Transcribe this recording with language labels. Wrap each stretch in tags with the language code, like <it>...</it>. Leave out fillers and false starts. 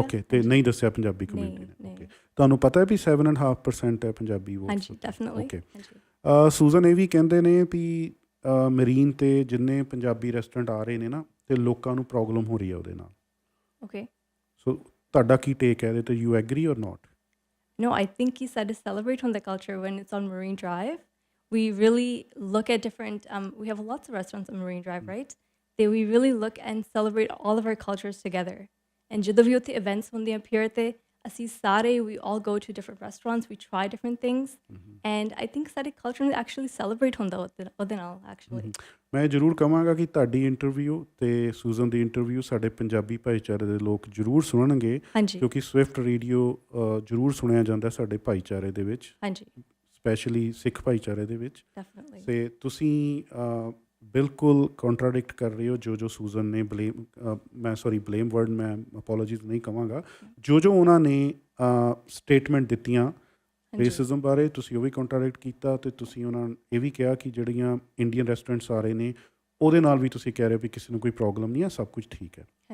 <pa>Okay, ਅਤੇ ਨਹੀਂ ਦੱਸਿਆ ਪੰਜਾਬੀ ਕਮਿਊਨਿਟੀ ਨੇ? ਓਕੇ, ਤੁਹਾਨੂੰ ਪਤਾ ਹੈ ਵੀ 7.5% ਹੈ ਪੰਜਾਬੀ ਵੋਟ? ਹਾਂਜੀ, ਡੈਫੀਨਿਟਲੀ। ਓਕੇ, ਸੂਜ਼ਨ ਇਹ ਵੀ ਕਹਿੰਦੇ ਨੇ ਵੀ ਮਰੀਨ 'ਤੇ ਜਿੰਨੇ ਪੰਜਾਬੀ ਰੈਸਟੋਰੈਂਟ ਆ ਰਹੇ ਨੇ ਨਾ, ਅਤੇ ਲੋਕਾਂ ਨੂੰ ਪ੍ਰੋਬਲਮ ਹੋ ਰਹੀ ਹੈ ਉਹਦੇ ਨਾਲ। ਓਕੇ, ਸੋ ਤੁਹਾਡਾ ਕੀ ਟੇਕ ਹੈ ਇਹਦੇ 'ਤੇ?</pa> <en>You agree or not? No, I think</en> <pa>ਕਿ ਸਾਡੇ</pa> <en>celebrate on the culture when it's on Marine Drive. We really look at different, we have lots of restaurants on Marine Drive, right? We really look and celebrate all of our cultures together. And</en> <pa>ਜਦੋਂ ਵੀ ਉੱਥੇ</pa> <en>events</en> <pa>ਹੁੰਦੇ ਆ ਪਿer 'ਤੇ, ਅਸੀਂ ਸਾਰੇ</pa> <en>we all go to different restaurants, we try different things and I think ਸਾਡੇ culture ਨੂੰ actually celebrate</en> <pa>ਹੁੰਦਾ ਉਹਦੇ ਨਾਲ</pa> <en>actually.</en> <pa>ਮੈਂ ਜ਼ਰੂਰ ਕਹਾਂਗਾ ਕਿ ਤੁਹਾਡੀ ਇੰਟਰਵਿਊ ਅਤੇ ਸੂਜ਼ਨ ਦੀ ਇੰਟਰਵਿਊ ਸਾਡੇ ਪੰਜਾਬੀ ਭਾਈਚਾਰੇ ਦੇ ਲੋਕ ਜ਼ਰੂਰ ਸੁਣਨਗੇ, ਕਿਉਂਕਿ ਸਵਿਫਟ ਰੇਡੀਓ ਜ਼ਰੂਰ ਸੁਣਿਆ ਜਾਂਦਾ ਸਾਡੇ ਭਾਈਚਾਰੇ ਦੇ ਵਿੱਚ, ਸਪੈਸ਼ਲੀ ਸਿੱਖ ਭਾਈਚਾਰੇ ਦੇ ਵਿੱਚ। ਅਤੇ ਤੁਸੀਂ ਬਿਲਕੁਲ ਕੰਟਰਾਡਿਕਟ ਕਰ ਰਹੇ ਹੋ ਜੋ ਸੂਜ਼ਨ ਨੇ ਬਲੇਮ ਵਰਡ ਮੈਂ ਅਪੋਲੋਜੀਜ਼ ਨਹੀਂ ਕਹਾਂਗਾ, ਜੋ ਉਹਨਾਂ ਨੇ ਸਟੇਟਮੈਂਟ ਦਿੱਤੀਆਂ ਰੇਸਿਜ਼ਮ ਬਾਰੇ, ਤੁਸੀਂ ਉਹ ਵੀ ਕੰਟਰਾਡਿਕਟ ਕੀਤਾ ਅਤੇ ਤੁਸੀਂ ਉਹਨਾਂ ਇਹ ਵੀ ਕਿਹਾ ਕਿ ਜਿਹੜੀਆਂ ਇੰਡੀਅਨ ਰੈਸਟੋਰੈਂਟਸ ਆ ਰਹੇ ਨੇ ਉਹਦੇ ਨਾਲ ਵੀ ਤੁਸੀਂ ਕਹਿ ਰਹੇ ਹੋ ਵੀ ਕਿਸੇ ਨੂੰ ਕੋਈ ਪ੍ਰੋਬਲਮ ਨਹੀਂ ਹੈ, ਸਭ ਕੁਝ ਠੀਕ ਹੈ।</pa>